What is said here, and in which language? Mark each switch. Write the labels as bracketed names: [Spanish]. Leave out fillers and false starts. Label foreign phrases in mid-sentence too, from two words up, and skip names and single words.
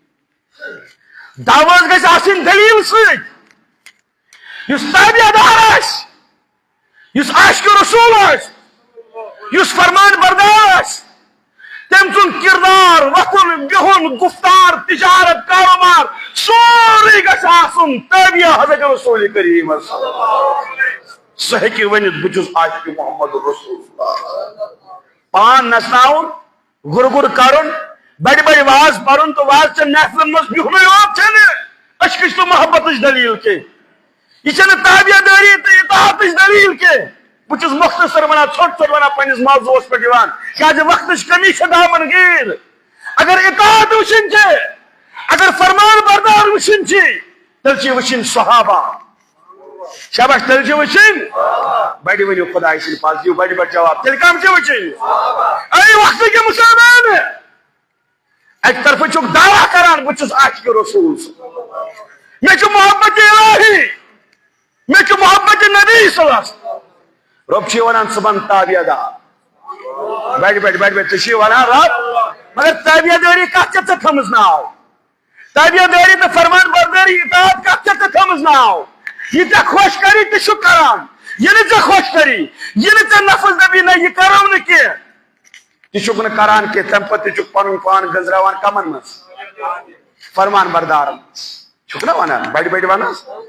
[Kashmiri] دعوت گژھِ آسٕنۍ دلیل سۭتۍ یُس تابع دار آسہِ یُس عاشق رسول آسہِ یُس فرمان بردار آسہِ تٔمۍ سُنٛد کردار وۄتھُن بِہُن گفتار تجارت کاروبار سورُے گژھِ آسُن تابع حضرت رسول کریم سُہ ہیٚکہِ ؤنِتھ بہٕ چھُس عاشق محمد رسول اللہ پان نژناوُن گُر کرُن بڑی بڑی واز پرن تو واز چن محفلن مز بہنُے یوت چھنہٕ عشقٕچ تہٕ محبتٕچ دلیل کینٛہہ یہ چھنہٕ تابع دٲری تہٕ اطاعتٕچ دلیل کینٛہہ بہٕ چھُس مختصر ونان ژھوٚٹ ژھوٚٹ ونان پننِس موضوعس پٮ۪ٹھ یِوان کیازِ وقتٕچ کمی چھِ دامن گیٖر اگر اطاعت وٕچھِنۍ چھِ اگر فرمان بردار وٕچھِنۍ چھِ تیٚلہِ چھِ وٕچھِنۍ صحابہ شاباش تیٚلہِ چھِ وٕچھِنۍ بڑِ ؤنِو خۄداے سٕنٛدِ پاس دِیِو بڑِ بڑِ جواب تیٚلہِ کم چھِ وٕچھِنۍ اے وقتٕکۍ مُسلمان [Urdu] ایک طرف [Kashmiri] چھُکھ دعویٰ کران بہٕ چھُس عاشق رسول مےٚ چھُ محبت الہی مےٚ چھُ محبت نبی [Arabic] صلی اللہ علیہ وسلم [Kashmiri] رب چھِ ونان ژٕ بن تابع دار بڑِ بڑِ بڑِ بڑِ ژٕ چھِ ونان رب مگر تابع دٲری کتھ چھےٚ ژےٚ تھٲمٕژ ناو تابع دٲری تہٕ فرمان بردٲری اطاعت کتھ چھےٚ ژےٚ تھٲمٕژ ناو یہ ژےٚ خۄش کری تہِ چھُکھ کران یہِ نہٕ ژےٚ خۄش کری یہِ نہٕ ژےٚ نفس دپی نہ یہِ کرو نہٕ کینٛہہ تہِ چھُکھ نہٕ کران کینٛہہ تمہِ پتہٕ تہِ چھُکھ پنُن پان گنزراوان کمن منٛز فرمان بردارن چھُکھ نا ونان بڑِ بڑِ ون حظ